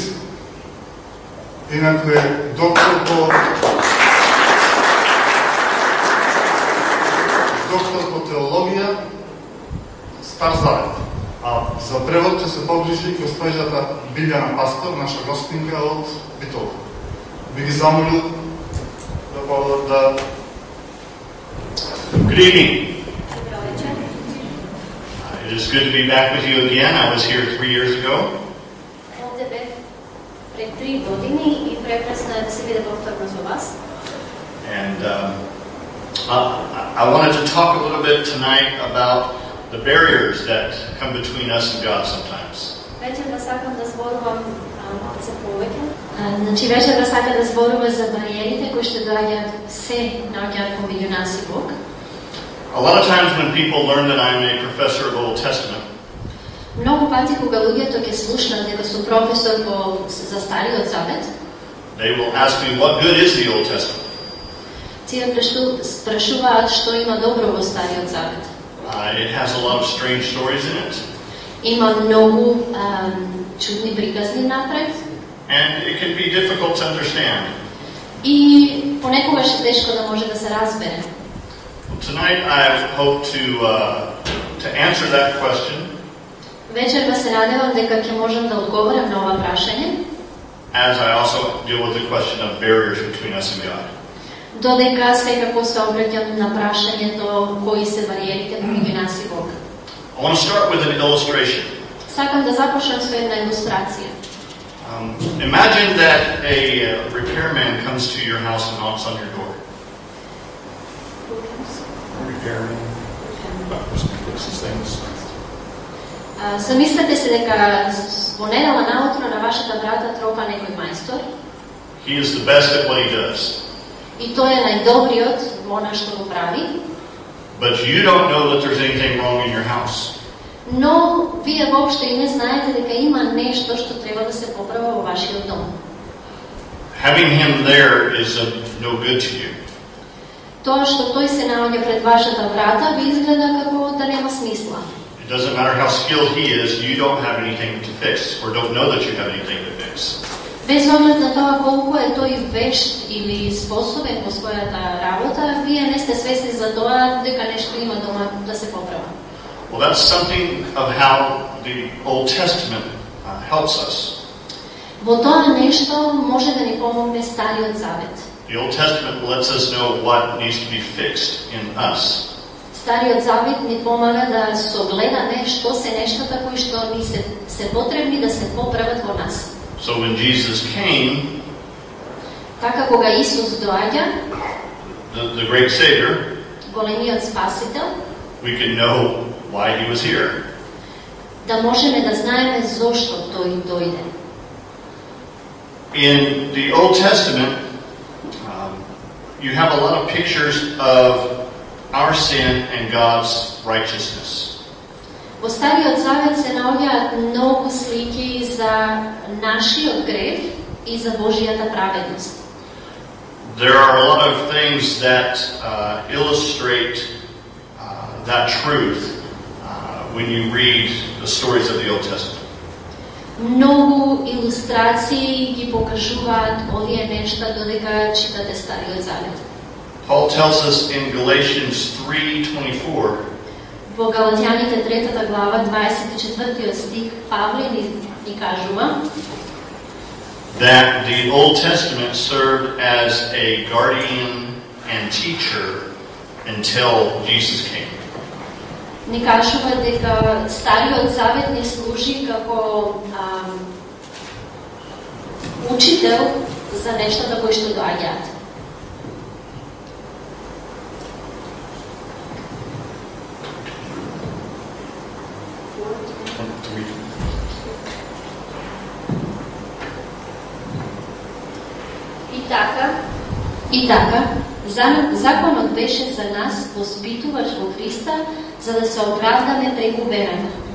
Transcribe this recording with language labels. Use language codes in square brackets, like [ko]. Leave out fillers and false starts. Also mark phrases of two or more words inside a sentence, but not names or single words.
[mk] Инаку е доктор по теологија, Стар Завет. А за превод ќе се погрижи госпожата Билјана Пастор, наша гостинка од Битол. Би ги замолил да... [en] Good evening. It is good to be back with you again. I was here 3 years ago. [mk] Овде бев пред 3 години и прекрасно е да се видя повторно со вас. [en] And I wanted to talk a little bit tonight about the barriers that come between us and God sometimes. [mk] Вечерва сакам да зборувам малце повеќе. Значи вечерва сакам да зборувам за бариерите кои што доаѓаат помеѓу нас и Бог. [en] A lot of times when people learn that I'm a professor of the Old Testament, [mk] многу пати кога луѓето ќе слушнат дека сум професор за Стариот Завет, [en] they will ask me what good is the Old Testament. [mk] Тие прашуваат што има добро во Стариот Завет. [en] It has a lot of strange stories in it. [mk] Има многу чудни приказни напред. [en] And it can be difficult to understand. [mk] И понекогаш е тешко да може да се разбере. [en] Tonight I hope to answer that question. [mk] Вечерва се надевам дека ќе можам да одговорам на ова прашање. [en] As I also deal with the question of barriers between us and God. [mk] Додека секако се обраќам на прашањето кои се бариерите помеѓу нас и Бог. [en] I want to start with an illustration. [mk] Сакам да започнам со една илустрација. [en] Imagine that a repairman comes to your house and knocks on your door. Repairman. Fixes things. [mk] Замислете се дека во недела наутро на вашата врата тропа некој мајстор. [en] He is the best at what he does. [mk] И тој е најдобриот во она што го прави. [en] But you don't know that there's anything wrong in your house. [mk] Но вие воопшто и не знаете дека има нешто што треба да се поправа во вашиот дом. [en] Having him there is of no good to you. [mk] Тоа што тој се наоѓа пред вашата врата ви изгледа како да нема смисла. [en] It doesn't matter how skilled he is, you don't have anything to fix or don't know that you have anything to fix. [mk] Без оглед на тоа колку е тој вешт или способен во својата работа, вие не сте свесни за тоа дека нешто има дома да се поправа. [en] Well, that's something of how the Old Testament helps us. [mk] Во тоа нешто може да ни помогне Стариот Завет. [en] The Old Testament lets us know what needs to be fixed in us. [mk] Стариот Завет ни помага да согледаме што се нештата кои што ни се потребни да се поправат во нас. [en] So when Jesus came, [mk] така кога Исус доаѓа, [en] the great Savior, [mk] големиот Спасител, [en] we can know why he was here. [mk] Да можеме да знаеме зошто тој дојде. [en] In the Old Testament, you have a lot of pictures of our sin and God's righteousness. [mk] Во Стариот Завет се наоѓаат многу слики за нашиот грев и за Божјата праведност. [en] There are a lot of things that illustrate that truth when you read the stories of the Old Testament. [mk] Многу илустрации ги покажуваат овие нешта додека читате Стариот Завет. [en] Paul tells us in Galatians 3:24. [mk] Во Галатјаните 3 глава 24 стих Павле ни кажува [en] that the Old Testament served as a guardian and teacher until Jesus came. [mk] Ни кажува дека Стариот Завет ни служи како учител за нештата кои што доаѓаат. И така, законот беше за нас воспитувач во Христа, за да се оправдаме преку верата.